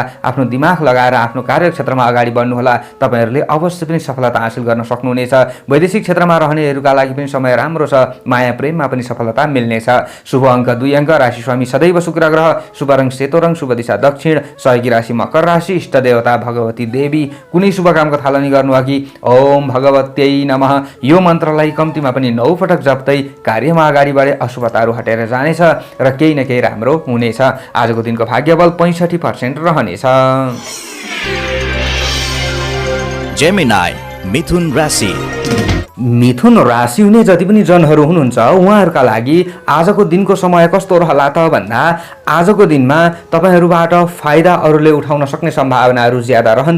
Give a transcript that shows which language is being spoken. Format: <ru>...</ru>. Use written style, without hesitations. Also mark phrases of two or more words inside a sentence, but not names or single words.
<ne>आफ्नो दिमाग लगाएर आफ्नो कार्यक्षेत्रमा अगाडि बढ्नु होला। तपाईहरुले अवश्य पनि सफलता हासिल गर्न सक्नुहुनेछ। वैदेशिक क्षेत्रमा रहनेहरूका लागि पनि समय राम्रो छ। माया प्रेममा पनि सफलता मिल्नेछ। शुभ अङ्क 2 अङ्क। राशि स्वामी सदैव शुक्र ग्रह। शुभ रङ सेतो रङ। शुभ दिशा दक्षिण, सहयोगी राशि मकर राशि, इष्ट देवता भगवती देवी। कुनै शुभ कामको थालनी गर्नुभयो कि</ne> <sa>ओम भगवत्यै नमः</sa> <ne>यो मन्त्रलाई कम्तीमा पनि 9 पटक जप्दै कार्यमा अगाडि बढे अशुभताहरू हटेर जानेछ र केही न केही राम्रो हुनेछ। आजको दिनको भाग्यबल 65% रहनेछ। जेमिनाई मिथुन राशि। मिथुन राशि हुने जति पनि जनहरू हुनुहुन्छ उहाँहरूका लागि आजको दिनको समय कस्तो रहला त भन्दा आजको दिनमा तपाईहरूबाट फाइदा अरूले उठाउन सक्ने सम्भावनाहरू ज्यादा रहन्छ।</ne>